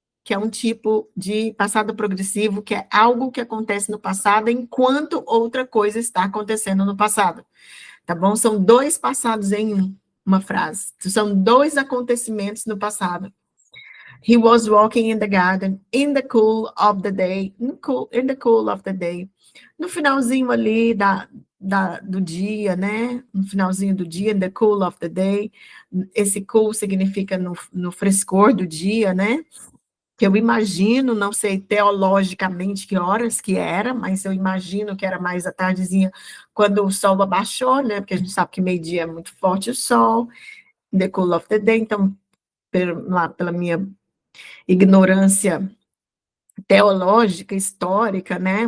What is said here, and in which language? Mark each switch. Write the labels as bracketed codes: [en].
[pt] que é um tipo de passado progressivo, que é algo que acontece no passado enquanto outra coisa está acontecendo no passado. Tá bom? São dois passados em uma frase. São dois acontecimentos no passado. [en] He was walking in the garden in the cool of the day. In the cool of the day. [pt] No finalzinho ali do dia, né? No finalzinho do dia, [en] in the cool of the day. [pt] Esse cool significa no frescor do dia, né? Que eu imagino, não sei teologicamente que horas que era, mas eu imagino que era mais à tardezinha, quando o sol abaixou, né? Porque a gente sabe que meio-dia é muito forte o sol, [en] in the cool of the day. [pt] Então, pela minha ignorância teológica, histórica, né?